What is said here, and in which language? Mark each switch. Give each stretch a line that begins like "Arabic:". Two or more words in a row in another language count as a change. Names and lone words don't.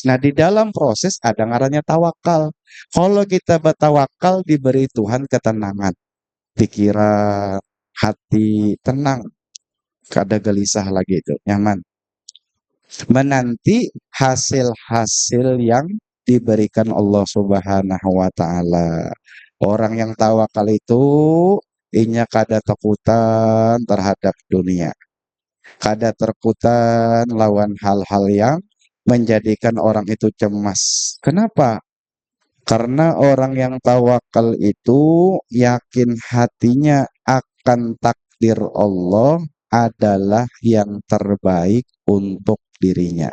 Indonesian: Nah, di dalam proses ada ngarannya tawakal. Kalau kita bertawakal diberi Tuhan ketenangan. Pikiran, hati, tenang.
Banjar: Kada gelisah lagi itu, nyaman.
Indonesian: Menanti hasil-hasil yang diberikan Allah
Arabic: سبحانه وتعالى.
Banjar: Orang yang tawakal itu inya kada takutan terhadap dunia. Kada terkutan lawan hal-hal yang menjadikan orang itu cemas. Kenapa?
Indonesian: Karena orang yang tawakal itu yakin hatinya akan takdir Allah adalah yang terbaik untuk dirinya.